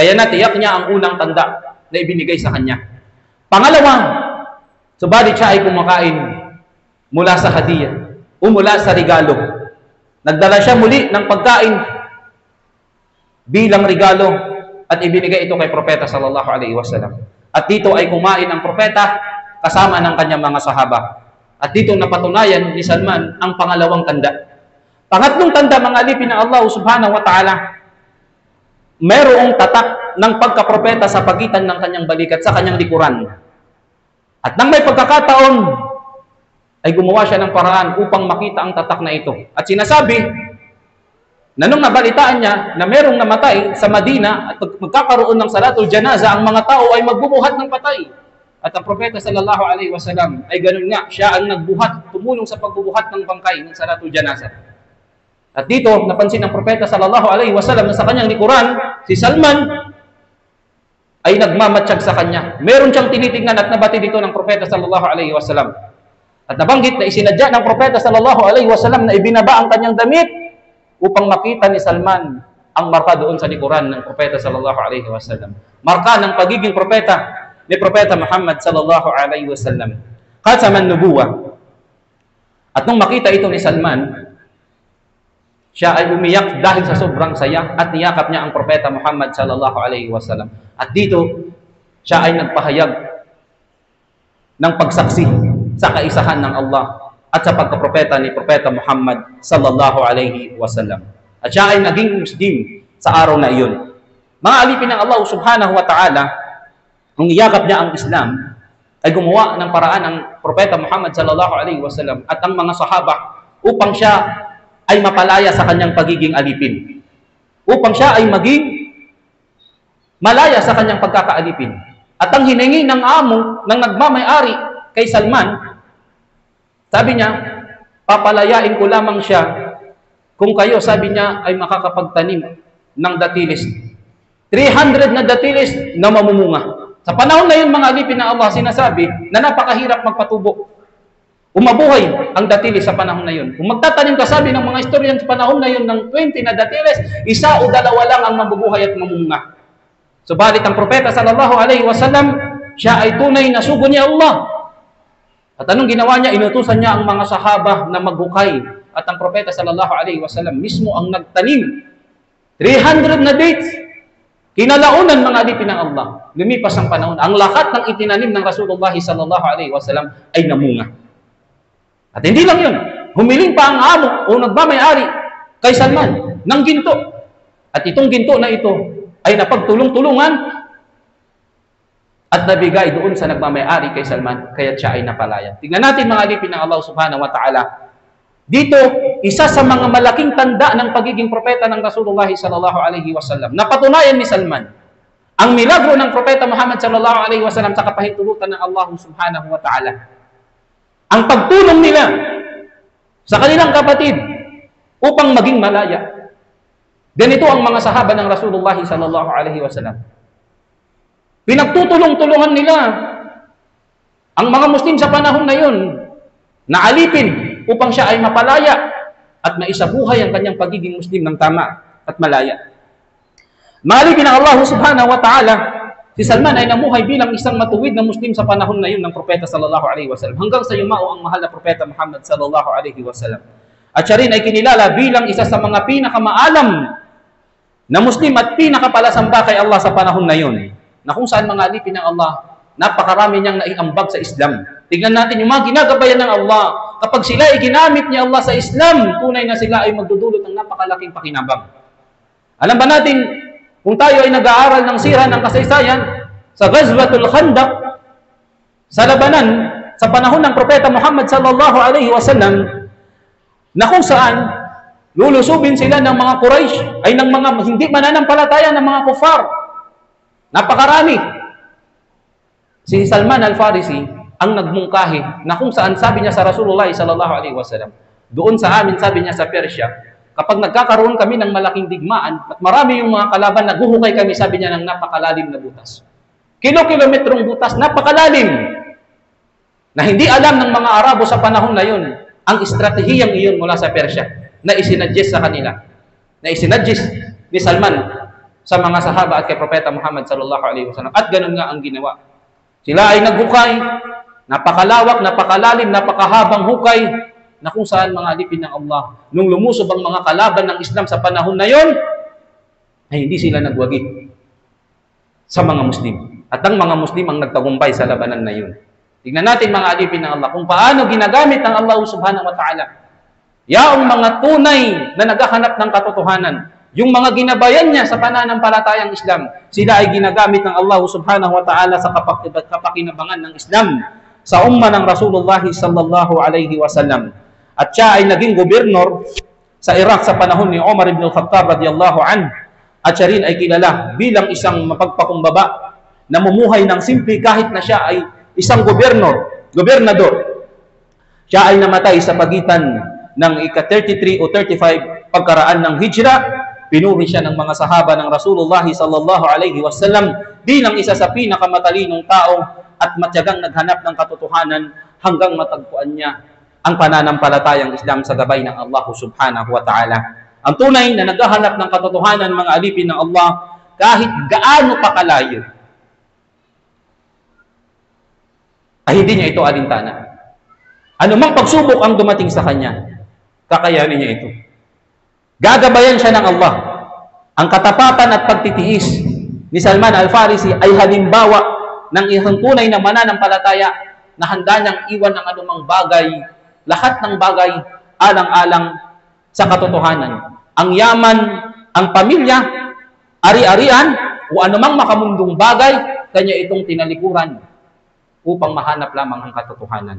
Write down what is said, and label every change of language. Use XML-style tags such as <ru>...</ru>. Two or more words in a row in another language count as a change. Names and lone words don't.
<tl>Kaya natiyak niya ang unang tanda na ibinigay sa kanya. Pangalawa, subalit siya ay kumakain mula sa hadiah o mula sa regalo. Nagdala siya muli ng pagkain bilang regalo at ibinigay ito kay propeta</tl> <ar>صلى الله عليه وسلم.</ar> <tl>At dito ay kumain ang propeta kasama ng kanyang mga sahaba. At dito napatunayan ni Salman ang pangalawang tanda. Pangatlong tanda, mga alipin ng Allah</tl> <ar>سبحانه وتعالى,</ar> <tl>mayroong tatak ng pagkapropeta sa pagitan ng kanyang balikat sa kanyang likuran. At nang may pagkakataon, ay gumawa siya ng paraan upang makita ang tatak na ito. At sinasabi na nung nabalitaan niya na mayroong namatay sa Madina at magkakaroon ng</tl> <ar>صلاة الجنازة,</ar> <tl>ang mga tao ay magbubuhat ng patay. At ang propeta</tl> <ar>صلى الله عليه وسلم</ar> <tl>ay ganun nga, siya ang nagbuhat, tumulong sa pagbubuhat ng bangkay ng</tl> <ar>صلاة الجنازة.</ar> <tl>At dito, napansin ng propeta</tl> <ar>صلى الله عليه وسلم</ar> <tl>na sa kanyang likuran, si Salman ay nagmamatsyag sa kanya. Meron siyang tinitingnan at nabati dito ng propeta</tl> <ar>صلى الله عليه وسلم.</ar> <tl>At nabanggit na isinadya ng propeta</tl> <ar>صلى الله عليه وسلم</ar> <tl>na ibinaba ang kanyang damit upang makita ni Salman ang marka doon sa likuran ng propeta</tl> <ar>صلى الله عليه وسلم.</ar> <tl>Marka ng pagiging propeta ni propeta Muhammad</tl> <ar>صلى الله عليه وسلم. خاتم النبوة.</ar> <tl>At nung makita ito ni Salman, siya ay umiyak dahil sa sobrang saya at niyakap niya ang propeta Muhammad</tl> <ar>صلى الله عليه وسلم.</ar> <tl>At dito, siya ay nagpahayag ng pagsaksi sa kaisahan ng Allah at sa pagkapropeta ni propeta Muhammad</tl> <ar>صلى الله عليه وسلم.</ar> <tl>At siya ay naging Muslim sa araw na iyon. Mga alipin ng Allah</tl> <ar>سبحانه وتعالى,</ar> <tl>nung iyakap niya ang Islam, ay gumawa ng paraan ng propeta Muhammad</tl> <ar>صلى الله عليه وسلم</ar> <tl>at ang mga sahaba upang siya ay mapalaya sa kanyang pagiging alipin. Upang siya ay maging malaya sa kanyang pagkakaalipin. At ang hiningi ng amo, ng nagmamay-ari kay Salman, sabi niya, papalayain ko lamang siya kung kayo, sabi niya, ay makakapagtanim ng datilis. 300 na datilis na mamumunga. Sa panahon na yun, mga alipin na Allah, sinasabi na napakahirap magpatubo. Umabuhay ang datilis sa panahon na yun. Kung magtatanim ka, sabi ng mga istoryan sa panahon na yun ng 20 na datilis, isa o dalawa lang ang mabubuhay at mamunga. Subalit ang propeta</tl> <ar>صلى الله عليه وسلم,</ar> <tl>siya ay tunay na sugo ni Allah. At anong ginawa niya? Inutusan niya ang mga sahaba na maghukay. At ang propeta</tl> <ar>صلى الله عليه وسلم</ar> <tl>mismo ang nagtanim. 300 na dates. Kinalaunan mga alipin ng Allah. Lumipas ang panahon. Ang lahat ng itinanim ng</tl> <ar>رسول الله صلى الله عليه وسلم</ar> <tl>ay namunga. At hindi lang yun. Humiling pa ang amo o nagmamayari kay Salman ng ginto. At itong ginto na ito ay napagtulong-tulungan at nabigay doon sa nagmamayari kay Salman, kaya siya ay napalaya. Tingnan natin mga alipin ng Allah</tl> <ar>سبحانه وتعالى.</ar> <tl>Dito, isa sa mga malaking tanda ng pagiging propeta ng</tl> <ar>رسول الله صلى الله عليه وسلم,</ar> <tl>napatunayan ni Salman ang milagro ng propeta Muhammad</tl> <ar>صلى الله عليه وسلم</ar> <tl>sa kapahintulutan ng Allah</tl> <ar>سبحانه وتعالى.</ar> <tl>Ang pagtulong nila sa kanilang kapatid upang maging malaya. Ganito ang mga sahaba ng</tl> <ar>رسول الله صلى الله عليه وسلم.</ar> <tl>Pinagtutulong-tulungan nila ang mga Muslim sa panahon na yun na alipin upang siya ay mapalaya at maisabuhay ang kanyang pagiging Muslim ng tama at malaya. Maalipin ng Allah</tl> <ar>سبحانه وتعالى,</ar> <tl>si Salman ay namuhay bilang isang matuwid na Muslim sa panahon na yun ng Propeta</tl> <ar>صلى الله عليه وسلم</ar> <tl>hanggang sa yumao ang mahal na Propeta Muhammad</tl> <ar>صلى الله عليه وسلم.</ar> <tl>At siya rin ay kinilala bilang isa sa mga pinakamaalam na Muslim at pinakapalasamba kay Allah sa panahon na yun, na kung saan mga alipin ng Allah, napakarami niyang naiambag sa Islam. Tignan natin yung mga ginagabayan ng Allah. Kapag sila ay ginamit ni Allah sa Islam, tunay na sila ay magdudulot ng napakalaking pakinabang. Alam ba natin, kung tayo ay nag-aaral ng sira ng kasaysayan, sa Ghazwatul Khandaq, sa labanan, sa panahon ng Propeta Muhammad</tl> <ar>صلى الله عليه وسلم,</ar> <tl>na kung saan, lulusubin sila ng mga Quraysh, ay ng mga hindi mananampalataya ng mga kufar. Napakarami. Si Salman al-Farisi ang nagmungkahi na kung saan sabi niya sa</tl> <ar>رسول الله صلى الله عليه وسلم,</ar> <tl>doon sa amin, sabi niya sa Persia, kapag nagkakaroon kami ng malaking digmaan at marami yung mga kalaban, naguhukay kami, sabi niya, ng napakalalim na butas. Kilo-kilometrong butas, napakalalim, na hindi alam ng mga Arabo sa panahon na yun ang estratehiyang iyon mula sa Persia na isinadjust sa kanila, na isinadjust ni Salman sa mga sahaba at kay Propeta Muhammad</tl> <ar>صلى الله عليه وسلم.</ar> <tl>At ganun nga ang ginawa. Sila ay naghukay, napakalawak, napakalalim, napakahabang hukay, na kung saan mga alipin ng Allah, nung lumusob ang mga kalaban ng Islam sa panahon na yon, ay hindi sila nagwagi sa mga Muslim. At ang mga Muslim ang nagtagumpay sa labanan na yun. Tignan natin mga alipin ng Allah, kung paano ginagamit ng Allah</tl> <ar>سبحانه وتعالى</ar> <tl>yaong mga tunay na naghahanap ng katotohanan, yung mga ginabayan niya sa pananampalatayang Islam, sila ay ginagamit ng Allah</tl> <ar>سبحانه وتعالى</ar> <tl>sa kapakinabangan ng Islam sa umma ng</tl> <ar>رسول الله صلى الله عليه وسلم.</ar> <tl>At siya ay naging gobernador sa Iraq sa panahon ni Umar ibn al-Khattab</tl> <ar>رضي الله عنه.</ar> <tl>At siya rin ay kilala bilang isang mapagpakumbaba na mumuhay ng simple kahit na siya ay isang gobernador. Siya ay namatay sa pagitan ng ika-33 o 35 pagkaraan ng Hijra. Pinuri siya ng mga sahaba ng</tl> <ar>رسول الله صلى الله عليه وسلم</ar> <tl>bilang isa sa pinakamatalinong tao at matyagang naghanap ng katotohanan hanggang matagpuan niya ang pananampalatayang Islam sa gabay ng Allah</tl> <ar>سبحانه وتعالى.</ar> <tl>Ang tunay na naghahanap ng katotohanan, mga alipin ng Allah, kahit gaano pa kalayo, ay hindi niya ito alintana. Ano mang pagsubok ang dumating sa kanya, kakayanin niya ito. Gagabayan siya ng Allah. Ang katapatan at pagtitiis ni Salman al-Farisi ay halimbawa ng isang tunay na mananampalataya na handa niyang iwan ng anumang bagay, lahat ng bagay alang-alang sa katotohanan. Ang yaman, ang pamilya, ari-arian, o anumang makamundong bagay, kanya itong tinalikuran upang mahanap lamang ang katotohanan.</tl>